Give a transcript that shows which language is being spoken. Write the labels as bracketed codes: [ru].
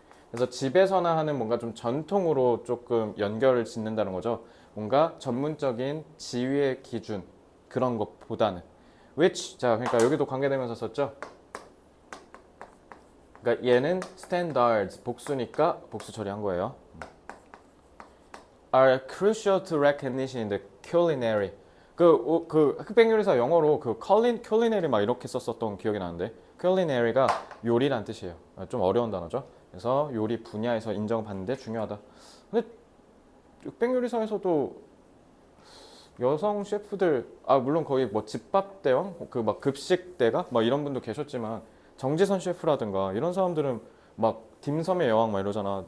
[ko] 그래서 집에서나 하는 뭔가 좀 전통으로 조금 연결을 짓는다는 거죠. 뭔가 전문적인 지위의 기준 그런 것보다는 which. 자, 그러니까 여기도 관계되면서 썼죠. 그러니까 얘는 standards 복수니까 복수 처리한 거예요. [en] are crucial to recognition in the culinary. [ko] 그 흑백 요리사 영어로 그 culinary 막 이렇게 썼었던 기억이 나는데 culinary가 요리란 뜻이에요. 좀 어려운 단어죠. 그래서 요리 분야에서 인정받는데 중요하다. 근데 흑백 요리사에서도 여성 셰프들 물론 거기 뭐 집밥대왕 그 막 급식대가 막 이런 분도 계셨지만 정지선 셰프라든가 이런 사람들은 막 딤섬의 여왕 막 이러잖아.